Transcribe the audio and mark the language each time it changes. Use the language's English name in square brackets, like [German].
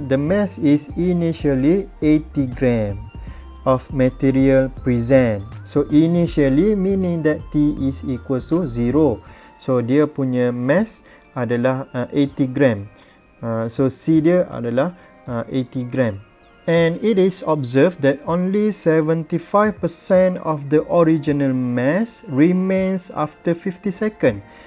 [English] The mass is initially 80 gram of material present. So initially meaning that t is equals to 0. [Malay] So dia punya mass adalah 80 gram. So c dia adalah 80 gram. [English] And it is observed that only 75% of the original mass remains after 50 second.